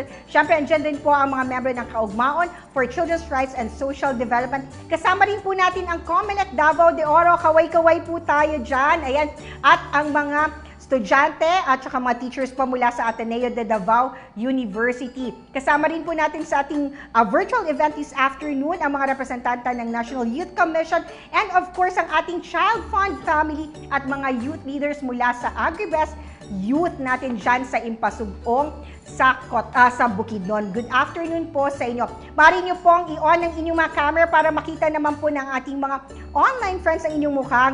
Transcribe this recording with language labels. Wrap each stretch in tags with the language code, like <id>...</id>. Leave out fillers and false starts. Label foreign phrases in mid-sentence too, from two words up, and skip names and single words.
<tl>Syempre, andyan din po ang mga membro ng Kaugmaon for Children's Rights and Social Development. Kasama rin po natin ang COMELEC Davao de Oro. Kaway-kaway po tayo dyan. Ayan. At ang mga estudyante at saka mga teachers pa mula sa Ateneo de Davao University. Kasama rin po natin sa ating</tl> <en>virtual event this afternoon</en> <tl>ang mga representante ng National Youth Commission</tl> <en>and of course</en> <tl>ang ating ChildFund family at mga</tl> <en>youth leaders</en> <tl>mula sa Agribest Youth natin dyan sa Impasugong sa Bukidnon.</tl> <en>Good afternoon</en> <tl>po sa inyo. Mari nyo pong i-on ang inyong mga camera para makita naman po ng ating mga</tl> <en>online friends</en> <tl>ang inyong mukha.</tl>